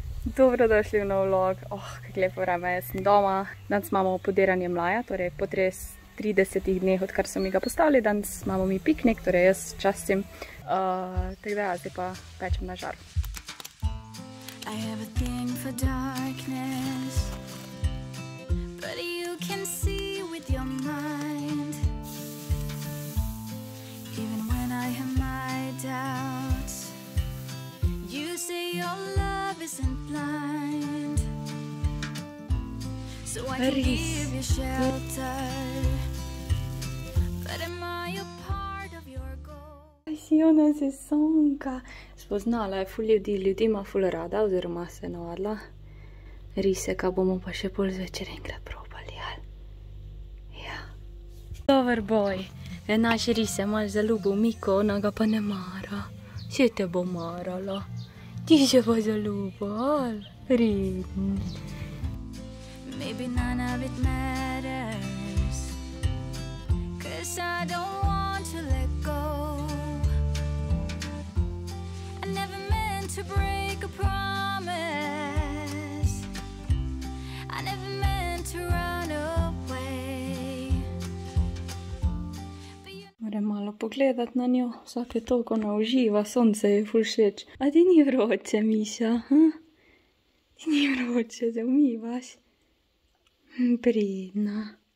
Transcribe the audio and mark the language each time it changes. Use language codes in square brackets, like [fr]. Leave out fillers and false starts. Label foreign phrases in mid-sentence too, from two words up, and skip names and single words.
[sl] Dobrodošli v nov vlog. Kako lepo vreme, jaz sem doma. Danes imamo podiranje mlaja, torej po 30 dneh, odkar so mi ga postavili. Danes imamo mi piknik, torej jaz častim. Tako da, zdaj pa pečem na žar. [en] I have a thing for darkness, but you can see with your mind. Even when I have my doubts, you say your love isn't blind. So I can give you shelter, but am I a part of your goal? [sl] Sijona sezonka. Spoznala je ful ljudi ima ful rada, oziroma se je navadila. Riseka bomo pa še pol zvečer enkrat probali, ali? Ja. Dober boj. Je naš rise mal zaljubil Miko, ona ga pa ne mara. Vse te bo marala. Ti se pa zaljubil, ali? Pridn. [en] Maybe none of it matters, 'cause I don't want to let go. I never meant to break a promise. I never meant to run away. [sl] Moram malo pogledati na njo, vsake toliko ona uživa, sonce je ful všeč. A ti ni vroče, Miša? Ti ni vroče, da umivaš? Pridna.